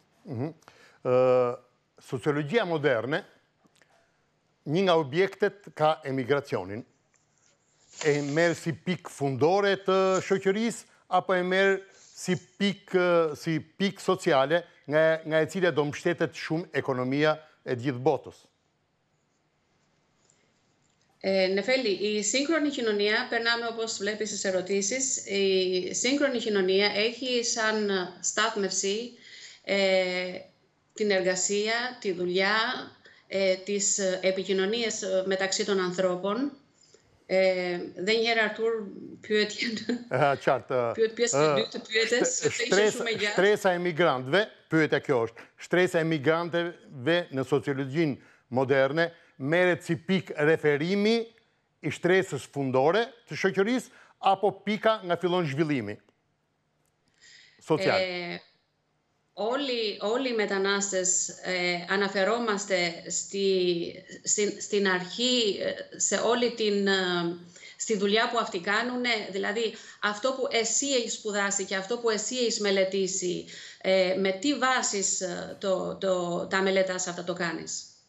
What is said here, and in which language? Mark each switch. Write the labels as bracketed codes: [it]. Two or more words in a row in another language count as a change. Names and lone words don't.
[sq] Sociologjia moderne, një nga objektet ka emigracionin. E merr si pikë fundore të shoqërisë apo e merr si pikë sociale nga e cila do mbështetet shumë ekonomia e gjithë botës? [el] Νεφέλη, η σύγχρονη κοινωνία, περνάμε όπως βλέπεις στις ερωτήσεις, η σύγχρονη κοινωνία έχει σαν στάθμευση την εργασία, τη δουλειά, τις επικοινωνίες μεταξύ των ανθρώπων. [sq] Dhe njëherë Artur pyetjen. Qartë. Pjesën e dytë të pyetjes, sepse ishte shumë e gjatë. Shtresa e emigrantëve, pyetja kjo është, shtresa e emigrantëve në sociologjinë moderne merret si pikë referimi i shtresës fundore të shoqërisë apo pika nga fillon zhvillimi social? [el] Όλοι οι μετανάστες αναφερόμαστε στην αρχή σε όλη στη δουλειά που αυτοί κάνουν, δηλαδή αυτό που εσύ έχεις σπουδάσει και αυτό που εσύ έχεις μελετήσει, με τι βάσεις τα μελετάς αυτά το κάνεις.